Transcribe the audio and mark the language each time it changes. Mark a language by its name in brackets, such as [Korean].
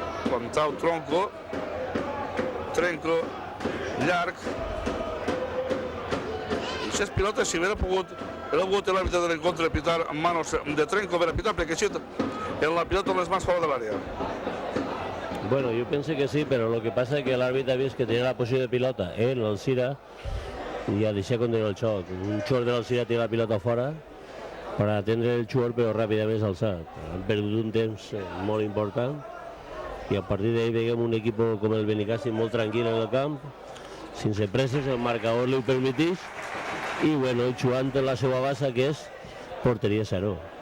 [Catalan] Comptau Tronco, Trenco, llarg. I aquestes pilotes, si hubiera pogut l'àrbitre de l'encontre pitar [Spanish] en manos [Catalan] de Trenco, hubiera pitat perquè així en la pilota les mans fora de l'àrea. [Spanish] Bueno, yo pensé que sí, pero lo que pasa es que el árbitro ha visto que tenía la posición de pilota en l'Alzira y [Catalan] ha deixat continuar el xoc. Un xoc de l'Alzira tira la pilota fora per atendre el xoc, però ràpidament s'ha alçat. Han perdut un temps molt important i a partir d'ahí veiem un equip com el Benicàssim molt tranquil en el camp, sense presses, el marcador li ho permeteix i bueno, jugant en la seva base que és porteria 0.